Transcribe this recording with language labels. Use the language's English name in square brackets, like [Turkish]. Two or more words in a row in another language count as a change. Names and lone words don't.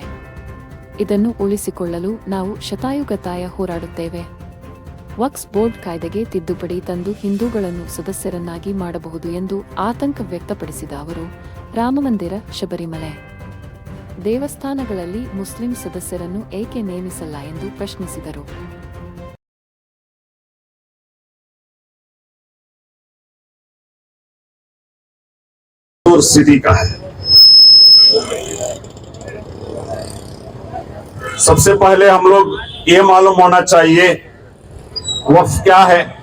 [Kannada] ಇದನ್ನು ಉಳಿಸಿಕೊಳ್ಳಲು ನಾವು ಶತಾಯುಗತಾಯ ಹೋರಾಡುತ್ತೇವೆ. ವಕ್ಫ್ ಬೋರ್ಡ್ ಕಾಯ್ದೆಗೆ ತಿದ್ದುಪಡಿ ತಂದು ಹಿಂದೂಗಳನ್ನು ಸದಸ್ಯರನ್ನಾಗಿ ಮಾಡಬಹುದು ಎಂದು ಆತಂಕ ವ್ಯಕ್ತಪಡಿಸಿದ ಅವರು ರಾಮಮಂದಿರ, ಶಬರಿಮಲೆ ದೇವಸ್ಥಾನಗಳಲ್ಲಿ ಮುಸ್ಲಿಂ ಸದಸ್ಯರನ್ನು ಏಕೆ ನೇಮಿಸಲ್ಲ ಎಂದು ಪ್ರಶ್ನಿಸಿದರು. [Hindi] सिटी का है। सबसे पहले हम लोग ये मालूम होना चाहिए वक्फ क्या है।